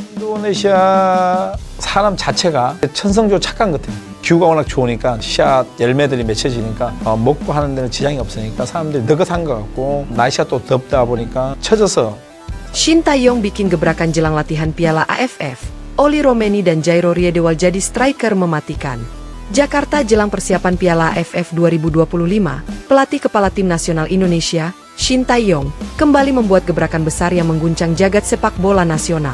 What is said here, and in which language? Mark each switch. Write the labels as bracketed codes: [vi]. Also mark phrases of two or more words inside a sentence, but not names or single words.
[ko] 인도네시아 사람 자체가 천성적으로 착한 것 같아요. 뷰가 워낙 좋으니까 씨앗 열매들이 맺혀지니까 먹고 하는 데는 지장이 없으니까 사람들이 느긋한 것 같고 날씨가 또 덥다 보니까 처져서. [id] Shin Tae-yong bikin gebrakan jelang latihan Piala AFF. Oli Romeni dan Jairo Riedewald jadi striker mematikan. Jakarta jelang persiapan Piala AFF 2025, pelatih kepala tim nasional Indonesia, Shin Tae-yong, kembali membuat gebrakan besar yang mengguncang jagat sepak bola nasional.